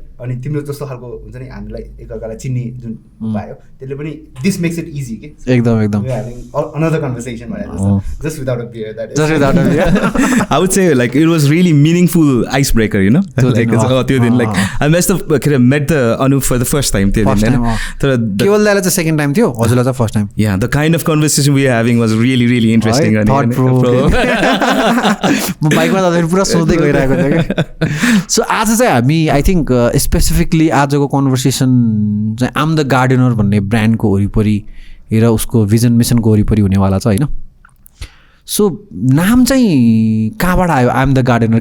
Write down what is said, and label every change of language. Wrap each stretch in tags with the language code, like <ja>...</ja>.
<ne>अनि तिम्रो जस्तो खालको हुन्छ नि हामीलाई एकअर्कालाई चिन्ने जुन भयो त्यसले पनि</ne> <en>this makes it easy</en> <ne>के. एकदम</ne> <en>Another conversation भनेर just without a beer that I would say like it was really meaningful icebreaker, you know. So like</en> <ne>त्यो दिन</ne> <en>like I must have met the Anup for the first time</en> <ne>त्यो दिन हैन. तर केवल दाइलाई चाहिँ second time थियो, हजुरलाई चाहिँ first time.</ne> <en>Yeah, the kind of conversation we were having was really interesting.</en> <ne>म बाइकमा जाँदाखेरि पुरा सोच्दै गइरहेको थिएँ कि. सो आज चाहिँ हामी</ne> <en>I think</en> <ne>स्पेसिफिकली आजको कन्भर्सेसन चाहिँ आम द गार्डनर भन्ने ब्रान्डको वरिपरि र उसको भिजन मिसनको वरिपरि हुनेवाला छ होइन. सो नाम चाहिँ कहाँबाट आयो आम द गार्डनर?</ne>